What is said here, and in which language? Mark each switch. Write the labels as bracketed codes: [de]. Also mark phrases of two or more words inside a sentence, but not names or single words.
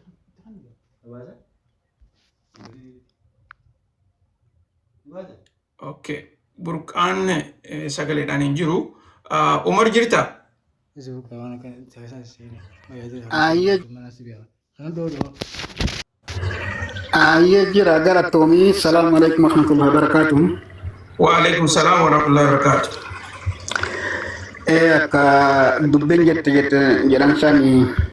[om] Okay. Burqaan sagaleedhaan hin jiru. Umar jirta? Ayya jira galatoomii. [ar] السلام عليكم ورحمة الله وبركاته. وعليكم السلام ورحمة الله وبركاته. [om] Akka dubbiin jette jedhan sani